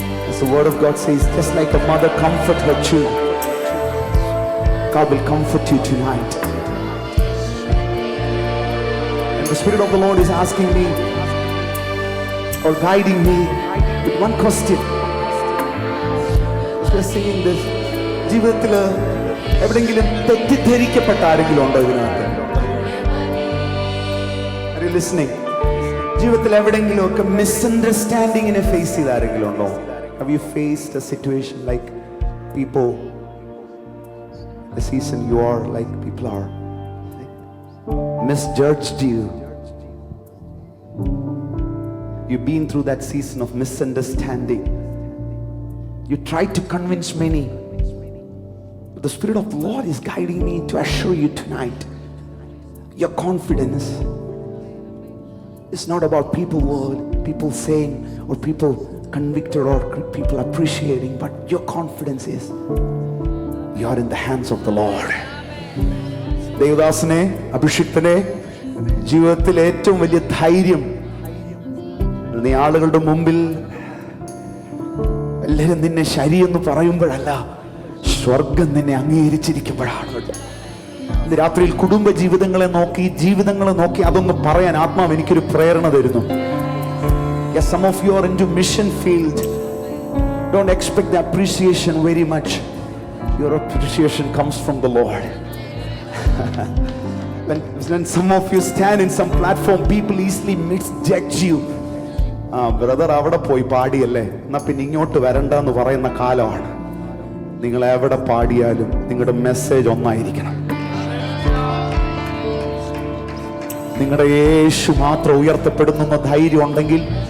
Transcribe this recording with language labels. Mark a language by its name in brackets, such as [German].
[English] As the word of God says, just like a mother comforts her children, God will comfort you tonight. And the Spirit of the Lord is asking me or guiding me with one question. As we are singing this, [Malayalam] ജീവിതത്തിൽ എവിടെയെങ്കിലും തെറ്റിദ്ധരിക്കപ്പെട്ട ആരെങ്കിലും ഉണ്ടോ ഇതിനകത്ത്? Listening. ജീവിതത്തിൽ എവിടെയെങ്കിലും ഒക്കെ മിസ്അണ്ടർസ്റ്റാൻഡിങ്ങിനെ face ചെയ്ത ആരെങ്കിലും ഉണ്ടോ? [English] Have you faced a situation like people, the season you are like people are misjudged you? You've been through that season of misunderstanding. You tried to convince many, but the Spirit of the Lord is guiding me to assure you tonight, your confidence it's not about people saying or people convicted or people appreciating, but your confidence is you are in the hands of the Lord. [Malayalam] ദേവദാസനെ, അഭിഷിക്തനെ, ജീവിതത്തിൽ ഏറ്റവും വലിയ ധൈര്യം നീ ആളുകളുടെ മുമ്പിൽ എല്ലാവരും നിന്നെ ശരിയെന്ന് പറയുമ്പോഴല്ല, സ്വർഗം നിന്നെ അംഗീകരിച്ചിരിക്കുമ്പോഴാണ്. ഇന്ന് രാത്രിയിൽ കുടുംബ ജീവിതങ്ങളെ നോക്കി അതൊന്ന് പറയാൻ ആത്മാവ് എനിക്കൊരു പ്രേരണ തരുന്നു. [English] Yes, some of you are into mission field. Don't expect the appreciation very much. Your appreciation comes from the Lord. When some of you stand in some platform, people easily misjudge you. [Malayalam] Brother അവിടെ പോയി പാടിയല്ലേ, എന്നാ പിന്നെ ഇങ്ങോട്ട് വരണ്ടെന്ന് പറയുന്ന കാലമാണ്. നിങ്ങൾ എവിടെ പാടിയാലും നിങ്ങളുടെ മെസ്സേജ് ഒന്നായിരിക്കണം. നിങ്ങളുടെ യേശു മാത്രം ഉയർത്തപ്പെടുന്ന ധൈര്യം ഉണ്ടെങ്കിൽ.